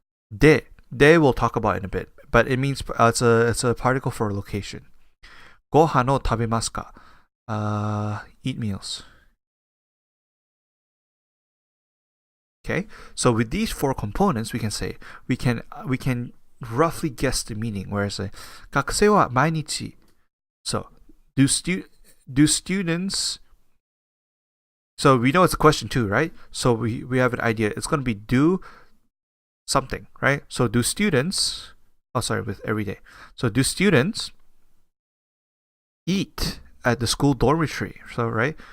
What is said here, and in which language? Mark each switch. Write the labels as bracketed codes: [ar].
[en] De we'll talk about in a bit, but it means it's a particle for location. [ja] ご飯を食べますか? [en] Eat meals. Okay, so with these 4 components, we can say we can roughly guess the meaning. [ja] Whereas 学生は毎日. [en] So do students? So we know it's a question too, right? So we have an idea. It's going to be do something, right? So do students, with every day. So do students eat at the school dormitory? So, right?